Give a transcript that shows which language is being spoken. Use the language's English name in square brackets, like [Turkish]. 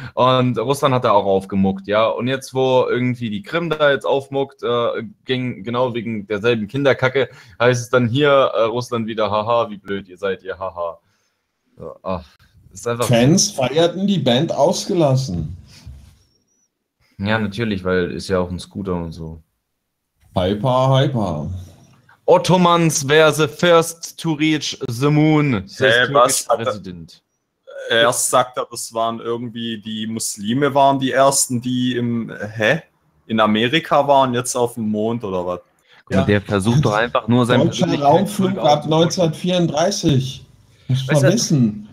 [German] Und Russland hat da auch aufgemuckt, ja. Und jetzt, wo irgendwie die Krim da jetzt aufmuckt, ging genau wegen derselben Kinderkacke, heißt es dann hier Russland wieder, haha, wie blöd ihr seid, ihr haha. So, ach, ist einfach. Fans feierten die Band ausgelassen. Ja, natürlich, weil ist ja auch ein Scooter und so. Hyper. [English] Ottomans were the first to reach the moon. President. [German] Erst sagt er, das waren irgendwie die Muslime waren die ersten, die in Amerika waren, jetzt auf dem Mond oder was? Ja. Und der versucht doch einfach nur sein. Deutscher Raumflug ab 1934. Vermissen.